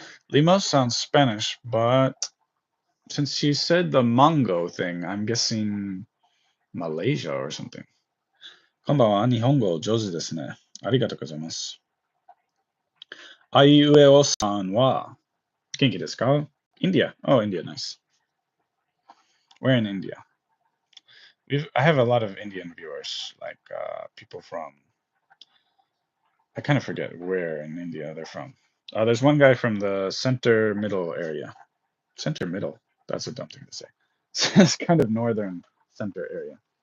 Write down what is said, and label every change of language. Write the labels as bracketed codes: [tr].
[en] Limo sounds Spanish, but since she said the mango thing, I'm guessing Malaysia or something. [ja] こんばんは。日本語上手ですね。ありがとうございます。あいうえおさんは元気ですか？ [en] India. Oh, India, nice. We're in India. I have a lot of Indian viewers, like people from... I kind of forget where in India they're from. There's one guy from the center middle area. Center middle. That's a dumb thing to say. It's kind of northern center area.